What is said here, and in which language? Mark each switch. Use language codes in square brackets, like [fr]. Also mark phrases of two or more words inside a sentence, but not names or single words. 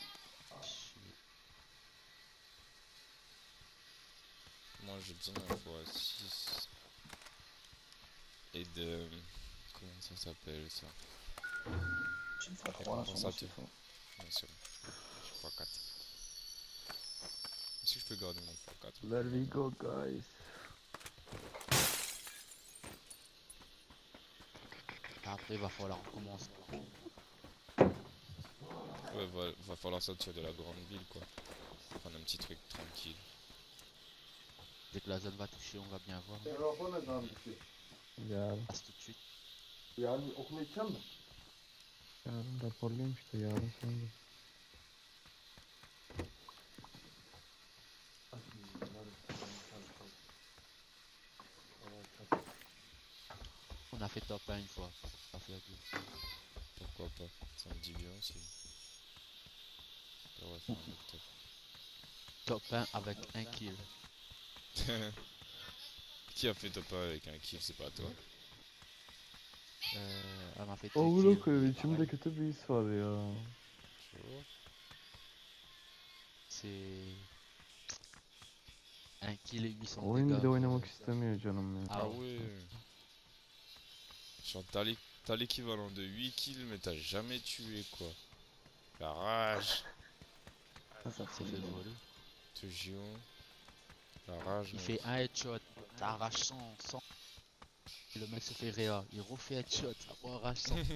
[fr] Moi j'ai besoin d'un x6. Et de... Comment ça s'appelle ça? J'ai une fois Et 3 sur mon compensateur. chiffre. Non, c'est bon. x4. Est-ce que je peux garder mon x4? [en] There we go, guys. [fr] Après, il va falloir recommencer. Ouais, va falloir sortir de la grande ville quoi. Prendre un petit truc tranquille. Dès que la zone va toucher, on va bien voir. [tr] Telefon ne zaman bitiyor? Yarın. [fr] Passe tout de suite. [tr] Yarın okula gideceğim mi? Yarın raporluyum işte yarın sonra. [fr] On a fait top 1 une fois. On a fait deux. Pourquoi pas? Ça me dit bien aussi. On va faire un autre top. Top 1 avec un kill. Qui a fait top 1 avec un kill? C'est pas toi? On a fait Oh 2 [tr] bırak [fr] kills. [tr] koyayım içimde kötü bir his var ya. [fr] Tu vois? C'est un kill et 800 [tr] Oyun [fr] dégâts. [tr] bile oynamak istemiyor canım ya. Ah Ah [fr] ouais. ouais. Genre t'as l'équivalent de 8 kills mais t'as jamais tué quoi. La rage. Ça C'est fout fait les gens. voler. Ce géant. La rage. Il Mec. fait un headshot, ça arrache 100. Le mec se fait réa, il refait headshot, ça arrache 100.